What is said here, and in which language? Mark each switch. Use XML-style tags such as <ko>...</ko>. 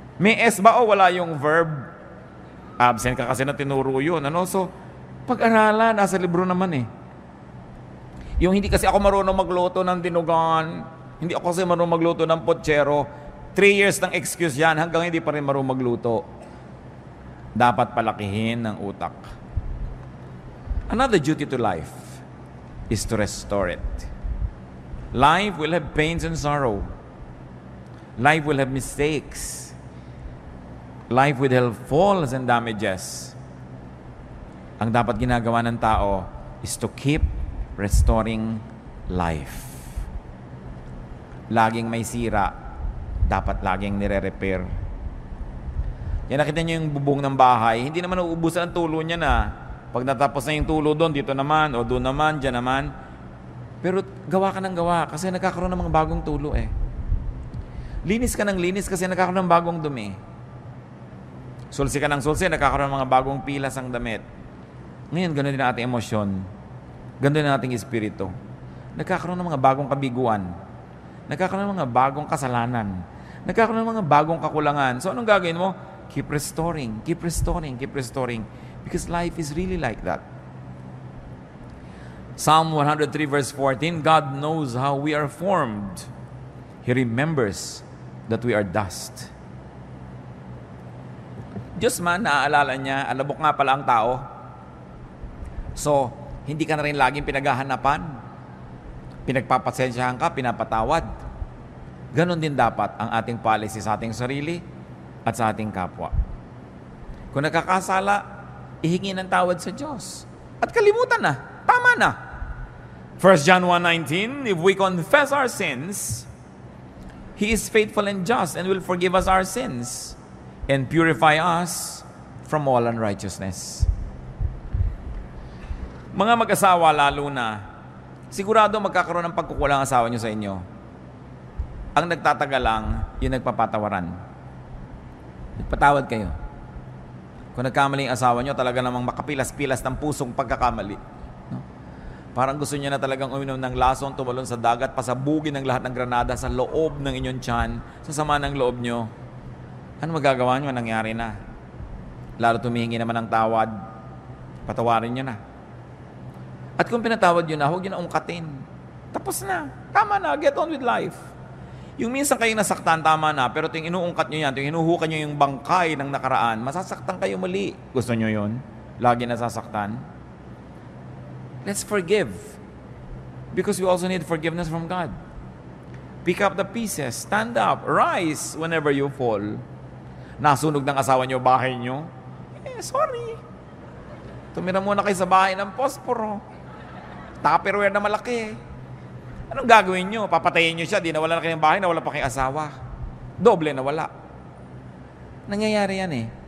<tl>May S ba o wala yung verb? Absent ka kasi na tinuro yun. Ano? So, pag-aralan, nasa libro naman eh. Yung hindi kasi ako marunong magluto ng dinugan, hindi ako kasi marunong magluto ng potsero, 3 years ng excuse yan, hanggang hindi pa rin marunong magluto. Dapat palakihin ng utak.</tl> <en>Another duty to life is to restore it. Life will have pains and sorrow. Life will have mistakes. Life will have falls and damages.</en> <tl>Ang dapat ginagawa ng tao</tl> <en>is to keep restoring life.</en> <tl>Laging may sira, dapat laging nire-repair. Yan, nakita nyo yung bubong ng bahay, hindi naman uubusan ang tulo niya na. Pag natapos na yung tulo doon, dito naman, o doon naman, dyan naman. Pero gawa ka ng gawa kasi nagkakaroon ng mga bagong tulo eh. Linis ka ng linis kasi nagkakaroon ng bagong dumi. Sulsi ka ng sulsi, nagkakaroon ng mga bagong pilas ang damit. Ngayon, ganoon din ang ating emosyon. Ganoon din ang ating espiritu. Nagkakaroon ng mga bagong kabiguan. Nagkakaroon ng mga bagong kasalanan. Nagkakaroon ng mga bagong kakulangan. So, anong gagawin mo?</tl> <en>Keep restoring, keep restoring, keep restoring. Because life is really like that. Psalm 103 verse 14, God knows how we are formed. He remembers that we are dust.</en> <tl>Diyos man, naaalala niya, alabok nga pala ang tao. So, hindi ka na rin laging pinaghahanapan. Pinagpapasensyahan ka, pinapatawad. Ganon din dapat ang ating policy sa ating sarili at sa ating kapwa. Kung nagkakasala, ihingi ng tawad sa Diyos. At kalimutan na. Tama na.</tl> <en>1 John 1:19, if we confess our sins, He is faithful and just and will forgive us our sins and purify us from all unrighteousness.</en> <tl>Mga mag-asawa lalo na, sigurado magkakaroon ng pagkukulang asawa nyo sa inyo. Ang nagtatagal lang, yung nagpapatawaran. Nagpatawad kayo. Kung nagkamali ang asawa nyo, talaga namang makapilas-pilas ng pusong pagkakamali. No? Parang gusto niya na talagang uminom ng lason, tumalon sa dagat, pasabugin ng lahat ng granada sa loob ng inyong tiyan, sa sama ng loob nyo. Ano magagawa nyo? Nangyari na. Lalo tumihingi naman ng tawad, patawarin nyo na. At kung pinatawad nyo na, huwag nyo na ungkatin. Tapos na. Tama na.</tl> <en>Get on with life.</en> <tl>Yung minsan kayo nasaktan, tama na. Pero yung inuungkat nyo yan, yung hinuhukan nyo yung bangkay ng nakaraan, masasaktan kayo muli. Gusto nyo yun? Lagi nasasaktan?</tl> <en>Let's forgive. Because we also need forgiveness from God. Pick up the pieces. Stand up. Rise whenever you fall.</en> <tl>Nasunog ng asawa nyo, bahay nyo. Sorry. Tumira muna kayo sa bahay ng posporo. Tupperware na malaki. Anong gagawin nyo? Papatayin nyo siya, di nawala na kayong bahay, nawala pa kayong asawa. Doble nawala. Nangyayari yan eh.</tl>